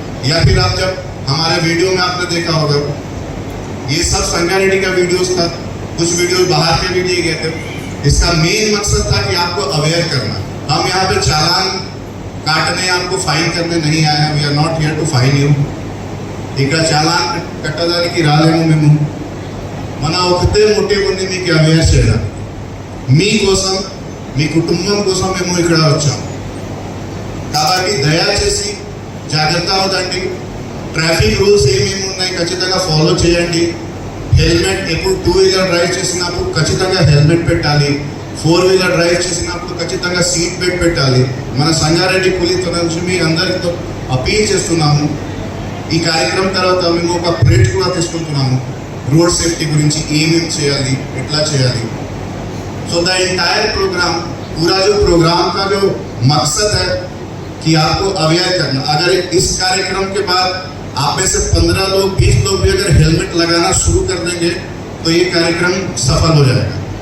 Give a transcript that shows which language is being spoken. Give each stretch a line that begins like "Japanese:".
Hindi: या फिर आप जब हमारे वीडियो में आपने देखा होगा, ये सब संगारेड्डी का वीडियोस था, कुछ वीडियो बाहर के भी दिए गए थे. इसका मेन मकसद था कि आपको अवेयर करना. हम यहाँ पे चालान काटने, आपको फाइन करने नहीं आए हैं.
English: We are not here to fine you.
Telugu: ఇక చాలాన్ కట్టడానికి రాలేము మేము. మన ఒకటే మోటివ్ ఉంది, మీకు అవేర్ చేయడానికి, మీకోసం, మీ కుటుంబం కోసం మేము ఇక్కడ వచ్చాం. కాబట్టి దయచేసి జాగ్రత్త అవుతండి. ట్రాఫిక్ రూల్స్ ఏమేమి ఉన్నాయి ఖచ్చితంగా ఫాలో చేయండి. హెల్మెట్ ఎప్పుడు 2 వీలర్ డ్రైవ్ చేసినప్పుడు ఖచ్చితంగా హెల్మెట్ పెట్టాలి. 4 వీలర్ డ్రైవ్ చేసినప్పుడు ఖచ్చితంగా సీట్ బెల్ట్ పెట్టాలి. మన సంగారెడ్డి పోలీస్ నుంచి మీ అందరితో అపీల్ చేస్తున్నాము. ఈ కార్యక్రమం తర్వాత మేము ఒక ప్లేట్ కూడా తీసుకుంటున్నాము रोड सेफ्टी गुరించి ఏమేం చేయాలి ఎట్లా చేయాలి.
English: so the entire program
Hindi: पूरा जो प्रोग्राम का जो मकसद है कि आपको अवेयर करना. अगर इस कार्यक्रम के बाद आप में से 15 लोग 20 लोग भी अगर हेलमेट लगाना शुरू कर देंगे तो ये कार्यक्रम सफल हो जाएगा.